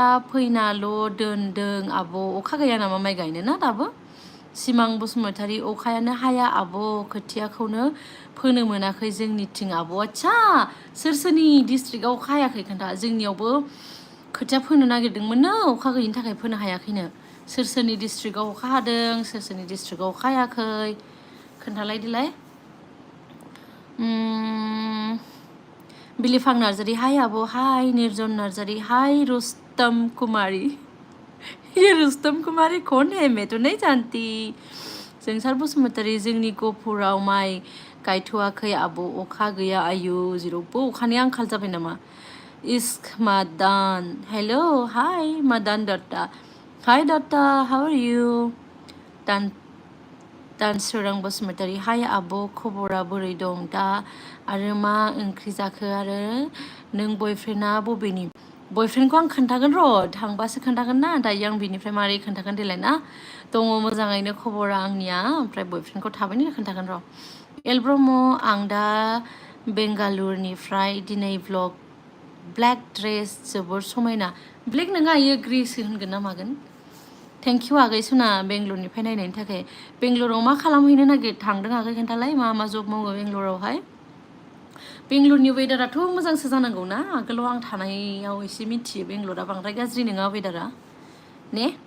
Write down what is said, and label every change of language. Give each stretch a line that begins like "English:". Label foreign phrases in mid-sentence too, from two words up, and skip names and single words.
Bodo: फैनाल' दोनदों आब' अखा गैया नामा माइ गायनो ना दाबो सिमां बसुमतारी अखायानो हाया आब' खोथियाखौनो फोनो मोनाखै जोंनिथिं आब' आच्छा सोरनि डिस्ट्रिक्टआव अखा हायाखै खोन्था जोंनियावबो खोथिया फोनो नागिरदोंमोननो अखा गैयिनि थाखाय फोनो हायाखैनो सोरनि डिस्ट्रिक्टआव अखा हादों सोरनि डिस्ट्रिक्टआव अखा हायाखै खोन्थालाय देलाय बिलिफां नार्जारी हाय आब' हाय निर्जन नार्जारी हाय रुस्तम कुमारी ये रुस्तम कुमारी
Hindi: कौन है मैं तो नहीं जानती
Bodo: जोंसार बसुमतारी जोंनि गहपुराव माइ गायथ'वाखै आब' अखा गैया आयु जेरावबो अखानि आंखाल जाबाय नामा Isk Madan.
English: Hello, hi Madan Datta. Hi Datta, how are you?
Bodo: दानसोरां बसुमतारी हाय आब' खबरा बोरै दं दा आरो मा ओंख्रि जाखो आरो नों बयफ्रेन्डआ बबेनि बयफ्रेन्डखौ आं खोन्थागोन र' थांबासो खोन्थागोन ना दायो आं बिनिफ्राय मारै खोन्थागोन देलाय ना दङ मोजाङैनो खबरा आंनिया ओमफ्राय बयफ्रेन्डखौ थाबैनो खोन्थागोन र' एल ब्रह्म आं दा बेंगालुरुनिफ्राय दिनै ब्लग
English: black dress
Bodo: जोबोर समायना ब्लेक नङा इयो ग्रेसो होनगोन ना मागोन
English: thank you
Bodo: आगै सना बेंगलुरुनिफ्राय नायनायनि थाखाय बेंगलुरुआव मा खालामहैनो थांदों आगै खोन्थालाय मा जब मावो बेंगलुरुआवहाय बेंगलुरुनि वेदाराथ' मोजांसो जानांगौ ना आगोलाव आं थानायाव एसे मिथियो बेंगलुरा बांद्राय गाज्रि नङा वेदारा ने